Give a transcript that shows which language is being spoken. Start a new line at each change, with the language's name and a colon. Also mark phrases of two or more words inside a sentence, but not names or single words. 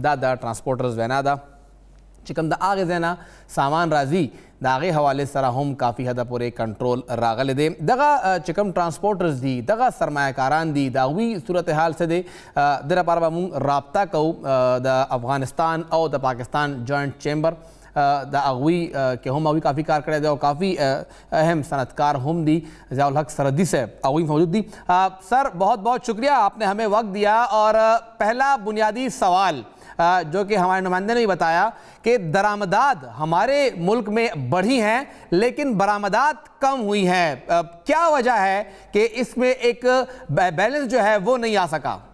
Pashto: دا د ټرانسپورټرز وینا ده چې کوم د هغې ځای نه سامان راځي د هغې حوالې سره هم کافي حده پورې کنټرول راغلی دی. دغه چې کوم ټرانسپورټرز دي دغه سرمایه کاران دي د هغوی صورتحال څه دی، د لپاره به مونږ رابطه کوو د افغانستان او د پاکستان
English: joint chamber
Pashto: د هغوی کې هم هغوی کافی کار کړی دی او کافی اہم صنعتکار هم دی، ضیاء الحق سردی صاحب هغوی موجود دی.
Urdu: سر بہت بہت شکریہ آپ نے ہمیں وقت دیا، اور پہلا بنیادی سوال جو کہ ہمارے نمائندے نے بتایا کہ درآمدات ہمارے ملک میں بڑھی ہیں لیکن برآمدات کم ہوئی ہیں، کیا وجہ ہے کہ اس میں ایک بیلنس جو ہے وہ نہیں آ سکا؟